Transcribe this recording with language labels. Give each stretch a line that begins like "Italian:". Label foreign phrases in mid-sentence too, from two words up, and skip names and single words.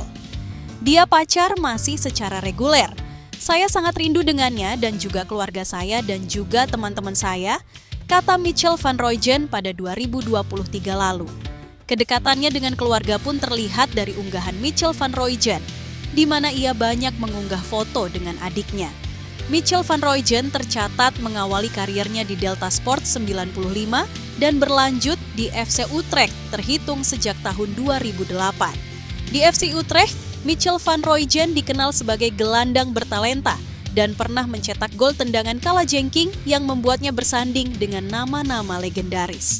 Indonesian: Dia pacar masih secara reguler. Saya sangat rindu dengannya dan juga keluarga saya dan juga teman-teman saya, kata Michel van Rooijen pada 2023 lalu. Kedekatannya dengan keluarga pun terlihat dari unggahan Michel van Rooijen, di mana ia banyak mengunggah foto dengan adiknya. Michel van Rooijen tercatat mengawali karirnya di Delta Sport 95 dan berlanjut di FC Utrecht terhitung sejak tahun 2008. Di FC Utrecht, Michel van Rooijen dikenal sebagai gelandang bertalenta dan pernah mencetak gol tendangan kalajengking yang membuatnya bersanding dengan nama-nama legendaris.